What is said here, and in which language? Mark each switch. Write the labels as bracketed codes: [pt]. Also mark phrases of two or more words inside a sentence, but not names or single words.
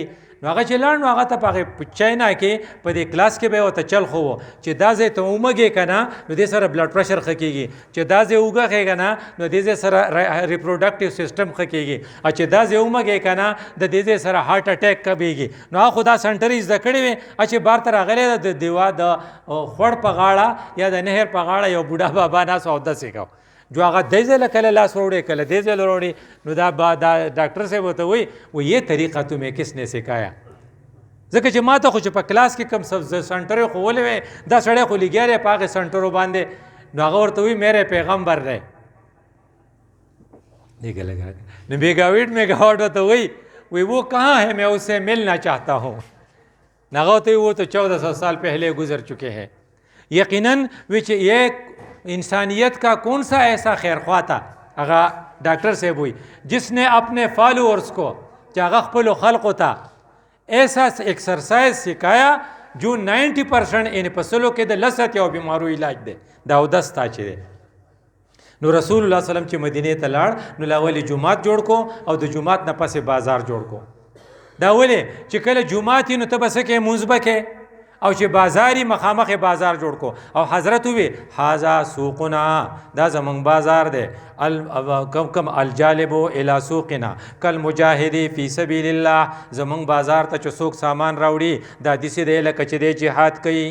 [ps] نو هغه چې لاړ نو هغه ته په هغې په چاینا کې په دې کلاس کې به یې ورته چل خو و چې دا ځای ته ومږې که نه نو دې سره بلډ پرشر ښه کېږي، چې دا ځای وګښې که نه نو دې ځای سره ریپروډکټیو سیسټم ښه کېږي، او چې دا ځای ومږې که نه د دې ځای سره هارټ اټیک کمیږي. نو هغه خو دا سنټر یې زده کړې وې چې بار ته راغلی ده د دیوا د خوړ په غاړه یا د نهر په غاړه یو بوډا بابا ناست او اودس یې کوه جو هغه دې ځای له کله لاس وروړې کله دې ځای له وروړې. نو دا ډاکټر صاحب ورته وایي [ur] وہ یہ طریقہ تمہیں کس نے سکھایا؟ [ps] ځکه چې ما ته خو چې په کلاس کې کوم سنټر یې ښوولی وی دا سړی خو لګیا دی په هغې سنټرو باندې. نو هغه ورته وایي [ur] میرے پیغمبر [ps] دی نو میگاواٹ ورته وایي [ur] وہ کہاں ہے میں اسے ملنا چاہتا ہوں. [ps] نو هغه ورته وایي [ur] وہ تو 1400 سال پہلے گزر چکے ہیں. یقیناً یہ انسانیت کا کون سا ایسا خیرخواہ تھا [ps] هغه ډاکټر صاحب وایي [ur] جس نے اپنے فالوورس کو [ps] چې هغه خپلو خلقو ته [ur] ایسا ایکسرسائز سکھایا جو 90% ان [ps] پسلو کې د لست او بیمارو علاج دی دا اودس تا چې دی. نو رسول الله صلی الله علیه وسلم چې مدینې ته لاړ نو لاولې جمعات جوړ کو او د جمعات نه پسې بازار جوړ کو. دا ولې چې کله جمعات نو ته به څه کې مونځ به کې او چې بازاري مخامخ بازار جوړ کو او حضرت وی [ar] هذا سوقنا [ps] دا زمونږ بازار دی [ar] کم الجالب الى سوقنا کل مجاهد فی سبیل الله [ps] زمونږ بازار ته چې څوک سامان راوړي دا داسې دی لکه چې دی جهاد کوي.